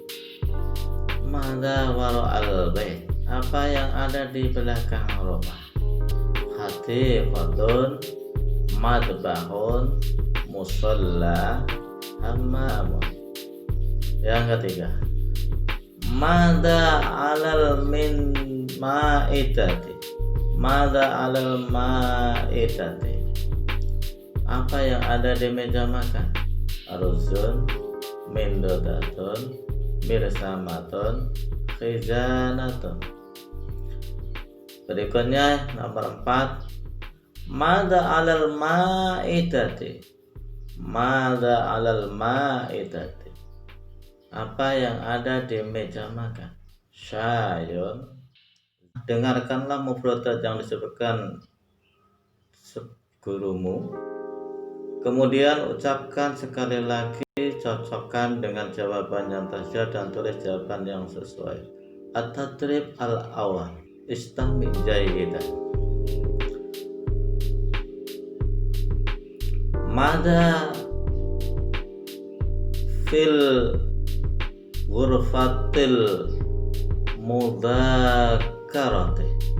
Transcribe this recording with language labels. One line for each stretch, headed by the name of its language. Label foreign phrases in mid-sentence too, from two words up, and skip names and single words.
Arabic: ماذا وراء البيت.
Indonesian: Apa yang ada di belakang rumah?
Arabic: حديقة، مطبخ، مصلى، حمام.
Indonesian: Yang ketiga,
Arabic: ماذا على من مائدة. ماذا على المائدة.
Indonesian: Apa yang ada di meja makan?
Arabic: أرز، منضدة، مرسمة، خزانة.
Indonesian: Berikutnya nomor 4,
Arabic: ماذا على المائدة. ماذا على المائدة.
Indonesian: Apa yang ada di meja makan?
Arabic: Syayun.
Indonesian: Dengarkanlah mufradat yang disebutkan gurumu. Kemudian ucapkan sekali lagi, cocokkan dengan jawaban yang tersedia dan tulis jawaban yang sesuai.
Arabic: التدريب الأول, استمع جيدا. ماذا في غرفة المذاكرة.